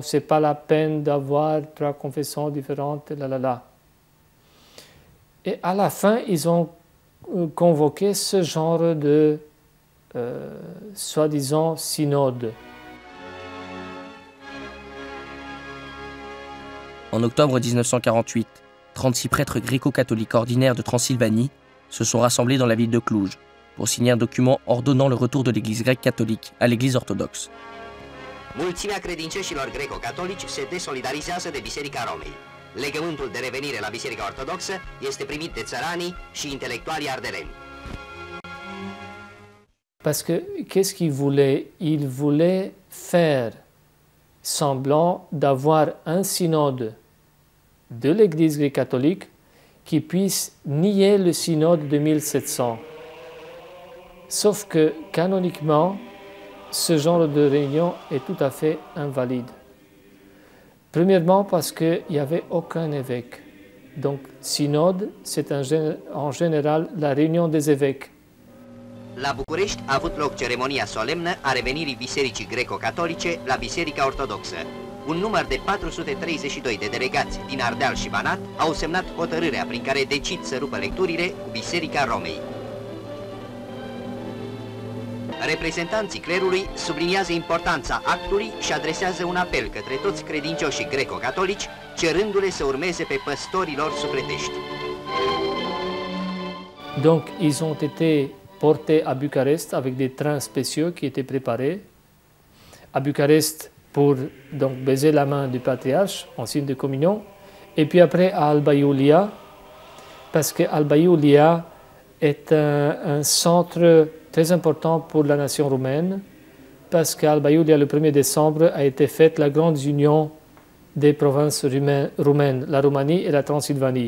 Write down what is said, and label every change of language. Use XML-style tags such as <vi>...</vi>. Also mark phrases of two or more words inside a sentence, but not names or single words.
<fr>Ce n'est pas la peine d'avoir 3 confessions différentes, Et à la fin, ils ont convoqué ce genre de soi-disant synode. En octobre 1948, 36 prêtres gréco-catholiques ordinaires de Transylvanie se sont rassemblés dans la ville de Cluj pour signer un document ordonnant le retour de l'Église grecque catholique à l'Église orthodoxe.</fr> <ro>Mulțimea credincioșilor greco-catolici se desolidarizează de Biserica Romei. Legământul de revenire la Biserica Ortodoxă este primit de țăranii și intelectualii ardeleni.</ro> <fr>Parce que qu'est-ce qu'il voulait? Il voulait faire semblant d'avoir un synode de l'Église gréco-catholique qui puisse nier le synode de 1700. Sauf que, canoniquement, ce genre de réunion est tout à fait invalide. Premièrement parce qu'il n'y avait aucun évêque. Donc, synode, c'est en général la réunion des évêques.</fr> <ro>La București a avut loc ceremonia solemnă a revenirii Bisericii Greco-Catolice la Biserica Ortodoxă. Un număr de 432 de delegați din Ardeal și Banat au semnat hotărârea prin care decid să rupă lecturile cu Biserica Romei. Reprezentanții clerului subliniază importanța actului și adresează un apel către toți credincioșii greco-catolici, cerându-le să urmeze pe păstorii lor sufletești.</ro> <fr>Donc, ils ont été portés à Bucarest avec des trains spéciaux qui étaient préparés. À Bucarest pour donc baiser la main du patriarche en signe de communion. Et puis après à Alba Iulia, parce que Alba Iulia est un centre très important pour la nation roumaine, parce qu'à Alba Iulia, le 1er décembre, a été faite la grande union des provinces roumaines, la Roumanie et la Transylvanie.</fr>